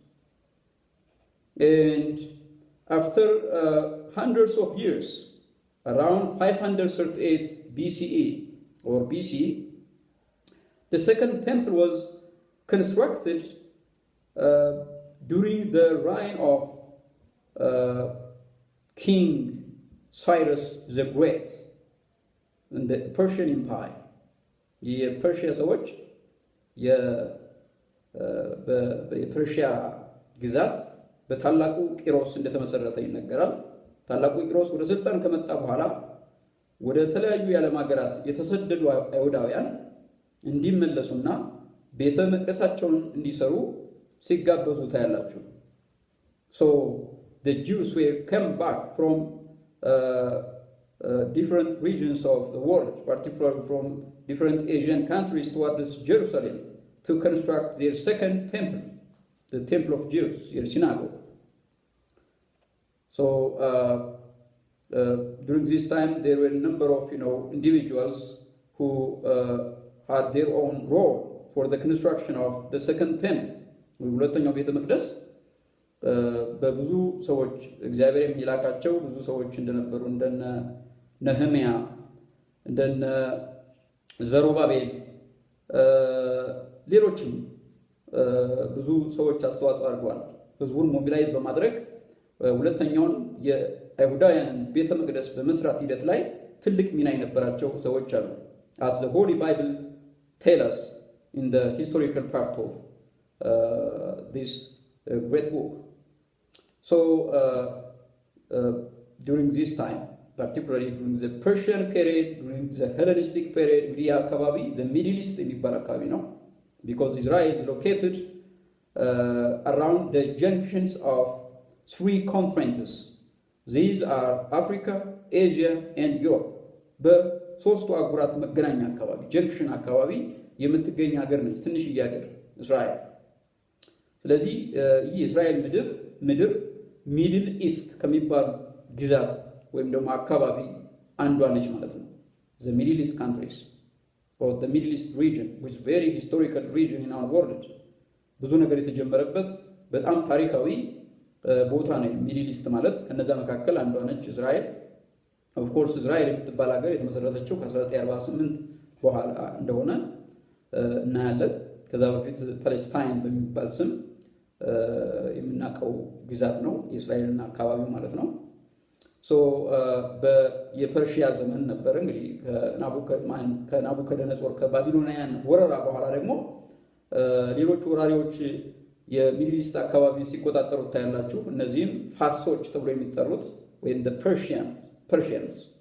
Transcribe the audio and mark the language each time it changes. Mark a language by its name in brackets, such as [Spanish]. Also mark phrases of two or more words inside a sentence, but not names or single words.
[English] And after hundreds of years, around 538 BCE or BC, the second temple was constructed during the reign of King Cyrus the Great in the Persian Empire. [Amharic] የፐርሺያ ሰዎች የፐርሺያ ግዛት በታላቁ ቂሮስ እንደተመሰረተ ይነገራል። ታላቁ ቂሮስ ወደ ስልጣን ከመጣ በኋላ ወደ ተለያዩ የዓለም ሀገራት የተሰደዱ አይሁዳውያን እንዲመለሱና ቤተ መቅደሳቸውን እንዲሰሩ ሲጋበዙ ታያላችሁ። [English] So the Jews were come back from different regions of the world, particularly from different Asian countries, towards Jerusalem to construct their second temple, the Temple of Jews, their synagogue. So during this time, there were a number of individuals who had their own role for the construction of the second temple. [Amharic] ሁለተኛው ቤተ መቅደስ በብዙ ሰዎች እግዚአብሔር የሚላካቸው ብዙ ሰዎች እንደነበሩ እንደነ ነህምያ እንደነ ዘሩባቤል ሌሎችም ብዙ ሰዎች አስተዋጽኦ አድርገዋል። ህዝቡን ሞቢላይዝ በማድረግ ሁለተኛውን የአይሁዳውያን ቤተ መቅደስ በመስራት ሂደት ላይ ትልቅ ሚና የነበራቸው ሰዎች አሉ። [English] as the Holy Bible tell us in the historical part of this great book. So during this time, particularly during the Persian period, during the Hellenistic period, the Middle East [Amharic] የሚባል አካባቢ ነው, [English] because Israel is located around the junctions of three continents. These are Africa, Asia, and Europe. [Amharic] በሶስቱ አህጉራት መገናኛ አካባቢ ጀንክሽን አካባቢ የምትገኝ ሀገር ነች፣ ትንሽዬ ሀገር እስራኤል። ስለዚህ ይህ የእስራኤል ምድር ሚድል ኢስት ከሚባል ግዛት ወይም ደግሞ አካባቢ አንዷ ነች ማለት ነው። [English] the Middle East countries or the Middle East region, which is very historical region in our world. [Amharic] ብዙ ነገር የተጀመረበት በጣም ታሪካዊ ቦታ ነው ሚድል ኢስት ማለት። ከነዛ መካከል አንዷ ነች እስራኤል። [English] of course [Amharic] እስራኤል የምትባል ሀገር የተመሰረተችው ከ1948 በኋላ እንደሆነ እናያለን። ከዛ በፊት ፓለስታይን በሚባል ስም የምናውቀው ግዛት ነው የእስራኤልና አካባቢው ማለት ነው። ሶ የፐርሺያ ዘመን ነበር እንግዲህ ከናቡከደነጾር ከባቢሎናውያን ወረራ በኋላ ደግሞ ሌሎች ወራሪዎች የሚድል ኢስት አካባቢ ሲቆጣጠሩ ታያላችሁ። እነዚህም ፋርሶች ተብሎ የሚጠሩት ወይም ፐርሺያንስ